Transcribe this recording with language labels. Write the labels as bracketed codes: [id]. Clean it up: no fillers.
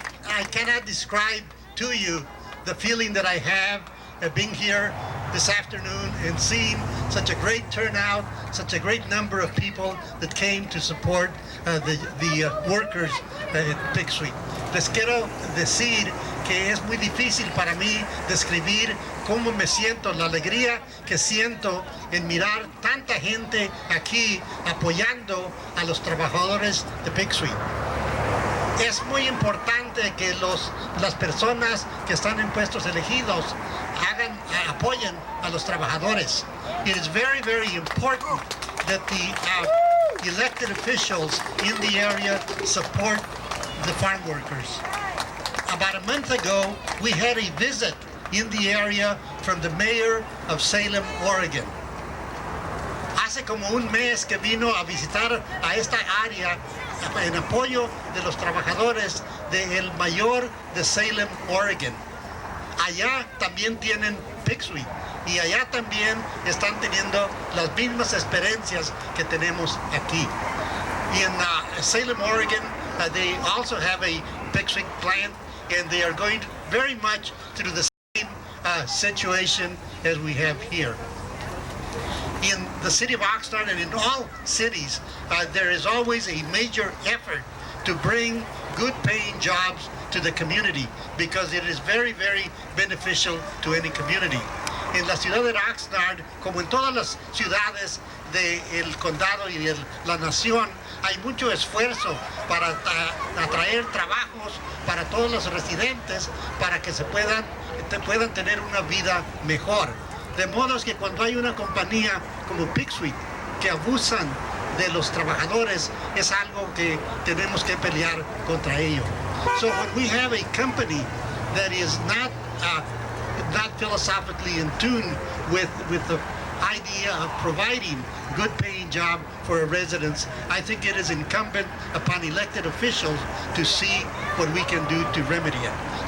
[en] I cannot describe to you the feeling that I have being here this afternoon and seeing such a great turnout, such a great number of people that came to support the workers at Pic Sweet. [es] Les quiero decir que es muy difícil para mí describir cómo me siento, la alegría que siento en mirar tanta gente aquí apoyando a los trabajadores de Pic Sweet. Es muy importante que las personas que están en puestos elegidos apoyen a los trabajadores. [en] It is very, very important that the elected officials in the area support the farm workers. About a month ago, we had a visit in the area from the mayor of Salem, Oregon. [es] Hace como un mes que vino a visitar a esta área en apoyo de los trabajadores del mayor de Salem, Oregon. Allá también tienen Pic Sweet y allá también están teniendo las mismas experiencias que tenemos aquí. [en] In Salem, Oregon, they also have a Pic Sweet plant, and they are going very much through the same situation as we have here. In the city of Oxnard and in all cities, there is always a major effort to bring good paying jobs to the community because it is very, very beneficial to any community. [es] en la ciudad de Oxnard, como en todas las ciudades del condado y de la nación, hay mucho esfuerzo para atraer trabajos para todos los residentes, para que puedan tener una vida mejor. De modo que cuando hay una compañía como On Pic Sweet que abusan de los trabajadores, es algo que tenemos que pelear contra ello. [en] So when we have a company that is not philosophically in tune with the idea of providing good paying job for our residents, I think it is incumbent upon elected officials to see what we can do to remedy it.